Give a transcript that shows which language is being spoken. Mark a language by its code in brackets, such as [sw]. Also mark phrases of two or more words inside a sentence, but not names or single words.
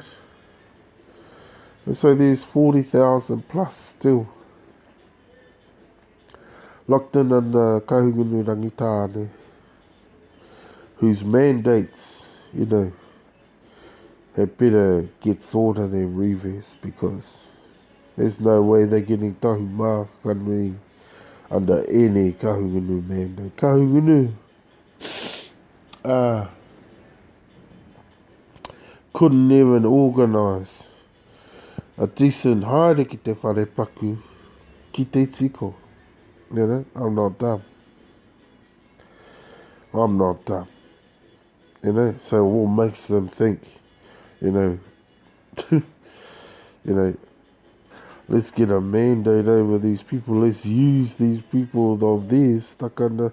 [en] And so there's 40,000 plus still locked in under Kahungunu Rangitane, whose mandates, had better get sorted and reversed, because there's no way they're getting Tahumaakaakanuimatua under any Kahungunu mandate. Kahungunu couldn't even organise a decent [mi] haere ki te wharepaku ki te tiko. [en] I'm not dumb. I'm not dumb. So what makes them think, let's get a mandate over these people. Let's use these people of theirs stuck under.